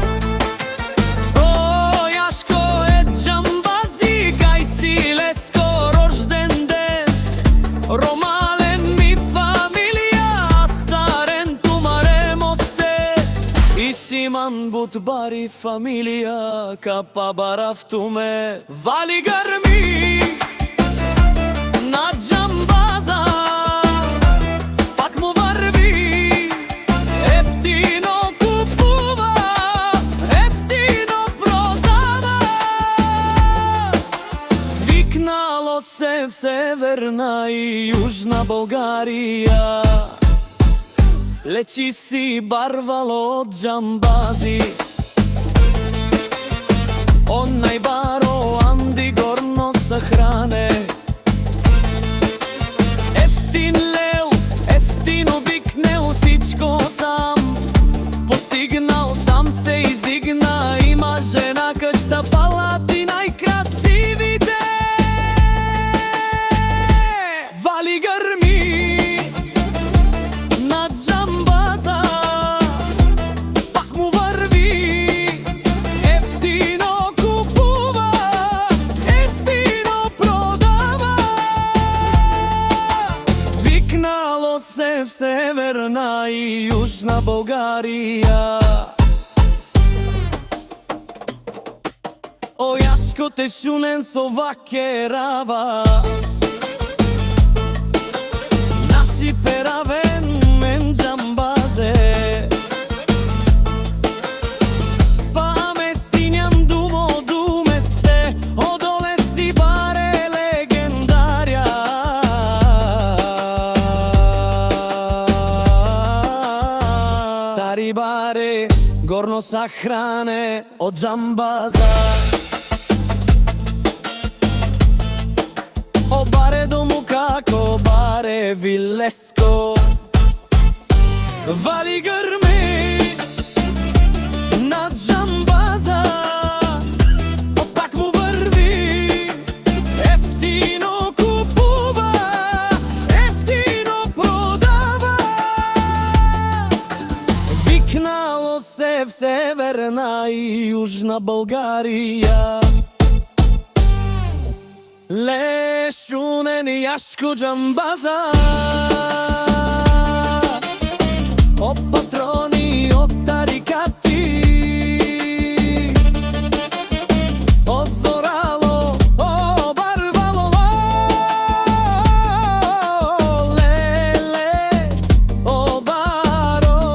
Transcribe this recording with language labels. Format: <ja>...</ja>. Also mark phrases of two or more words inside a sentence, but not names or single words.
<rom>О, Јашко е џамбази, кај си Леско</rom> <bg>рожден ден.</bg> <rom>Ромален ми фамилија, старен тумаре мосте. И Симан Бутбари фамилија, капа барафтуме.</rom> <bg>Вали грми на џамбаза, се в Северна и Јужна Болгарија.</bg> <rom>Лечи си барвало од џамбази, онај баро Анди Горно Сахране.</rom> <bg>Ефтин лел, ефтино викнел, сичко сам постигнал, сам се издигна. Има жена кашта палати најкрасивите. Вали грми на џамбаза, пак му врви. Ефтино купува, ефтино продава. Викнало се в Северна и Јужна Болгарија.</bg> <rom>О, Јашко те шунен со ваке рава, наши перавен мен џамбазе. Па ме сињам думо думе сте, одоле си баре легендарја. Тари баре Горно Сахране од џамбаза. О баре дому како баре Вилеско.</rom> <bg>Вали грми на џамбаза, пак му врви. Ефтино купува, ефтино продава. Викнало се в Северна и Јужна Болгарија.</bg> <rom>Лешунен Јашко џамбаза, о патрони, о тарикати, о зорало, о барвало, леле, о баро.</rom>